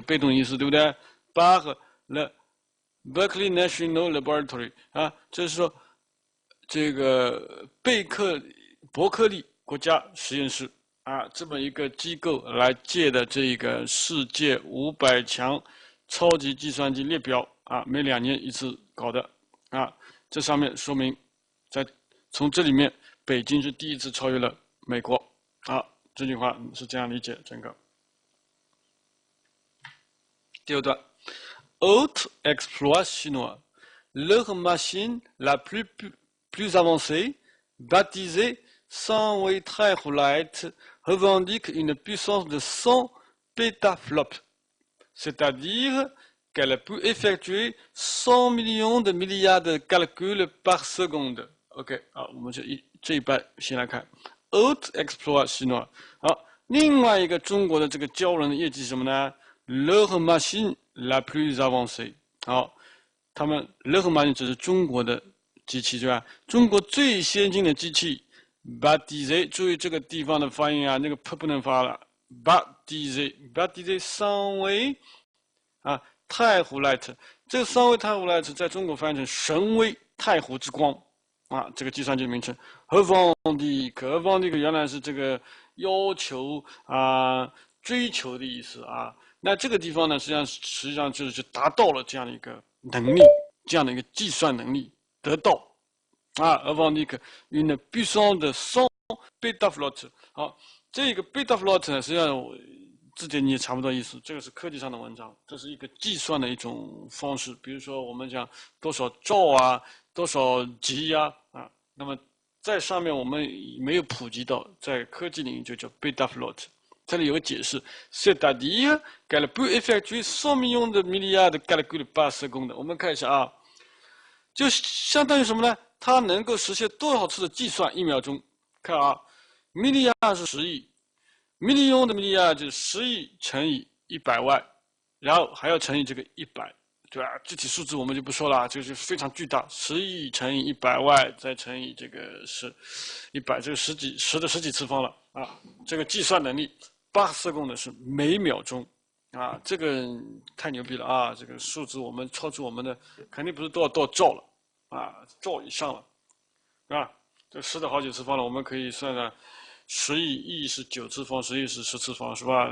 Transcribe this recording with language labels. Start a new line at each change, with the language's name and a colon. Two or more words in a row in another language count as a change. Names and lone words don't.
Chinese: 被动意思，对不对 ？
French: Par le
Chinese: Berkeley National Laboratory 就是说这个伯克利国家实验室这么一个机构来借的这个世界500强超级计算机列表每2年一次搞的这上面说明从这里面北京是第一次超越了美国这句话是这样理解整个。第2段
French: Autre exploit chinois, leur machine la plus avancée, baptisée Sunway Triholite, revendique une puissance de 100 pétaflops, c'est-à-dire qu'elle peut effectuer 100 millions de milliards de calculs par seconde.
Chinese: OK， 好，我们这一半先来看
French: Autre exploit chinois。
Chinese: 好，另外一个中国的这个骄人的业绩是什么呢 ？
French: leur machine la plus avancée，
Chinese: 好，他们
French: leur machine
Chinese: 只是中国的机器，对吧？中国最先进的机器 baptisé， 注意这个地方的发音那个 p 不能发了 baptisé 三维太湖 light， 这个三维太湖 light 在中国翻译成神威太湖之光这个计算机名称。revendique 原来是这个要求追求的意思那这个地方呢，实际上就是达到了这样的一个能力，这样的一个计算能力得到
French: revendique une puissance de 100 pétaflops。
Chinese: 好，这个 pétaflops 呢，实际上字典你也查不到意思，这个是科技上的文章，这是一个计算的一种方式。比如说我们讲多少兆多少级那么在上面我们没有普及到，在科技领域就叫 pétaflops。这里有个解释
French: c'est-à-dire qu'elle peut effectuer 100 millions de milliards de calculs par seconde。
Chinese: 我们看一下就相当于什么呢？它能够实现多少次的计算1秒钟？看milliard 是10亿，million 的 milliard 就是10亿乘以100万，然后还要乘以这个100，对吧？具体数字我们就不说了，就是非常巨大，10亿乘以100万，再乘以这个100，这个十几次方了这个计算能力8色公的是每秒钟这个太牛逼了这个数字我们超出我们的肯定不是多少兆了兆以上了这10的好几次方了，我们可以算算，10亿是9次方，10亿是10次方，是吧？